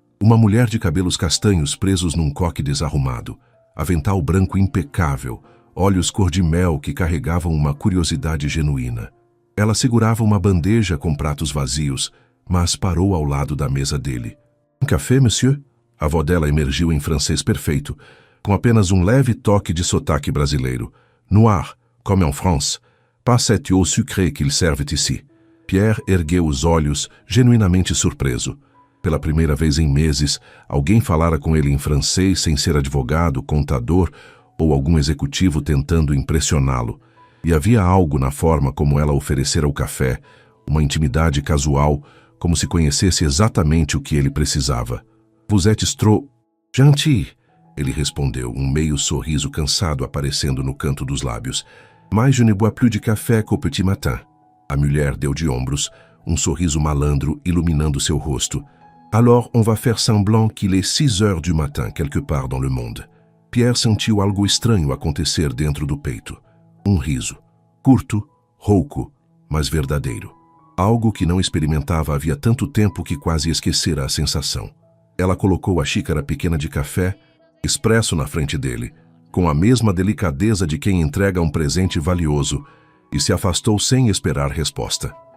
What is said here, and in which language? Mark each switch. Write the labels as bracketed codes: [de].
[pt] Uma mulher de cabelos castanhos presos num coque desarrumado, avental branco impecável, olhos cor-de-mel que carregavam uma curiosidade genuína. Ela segurava uma bandeja com pratos vazios, mas parou ao lado da mesa dele. [fr] Um café, monsieur? [pt] A voz dela emergiu em francês perfeito, com apenas um leve toque de sotaque brasileiro. [fr] Noir, comme en France. Pas cette eau sucrée qu'ils servent ici. [pt] Pierre ergueu os olhos, genuinamente surpreso. Pela primeira vez em meses, alguém falara com ele em francês sem ser advogado, contador ou algum executivo tentando impressioná-lo. E havia algo na forma como ela oferecera o café, uma intimidade casual, como se conhecesse exatamente o que ele precisava. [fr] Vous êtes trop gentil, [pt] ele respondeu, um meio sorriso cansado aparecendo no canto dos lábios. [fr] Mais je ne bois plus de café qu'au petit matin. [pt] A mulher deu de ombros, um sorriso malandro iluminando seu rosto. [fr] Alors on va faire semblant qu'il est 6 heures du matin quelque part dans le monde. [pt] Pierre sentiu algo estranho acontecer dentro do peito. Um riso. Curto, rouco, mas verdadeiro. Algo que não experimentava havia tanto tempo que quase esquecera a sensação. Ela colocou a xícara pequena de café, expresso na frente dele, com a mesma delicadeza de quem entrega um presente valioso, e se afastou sem esperar resposta.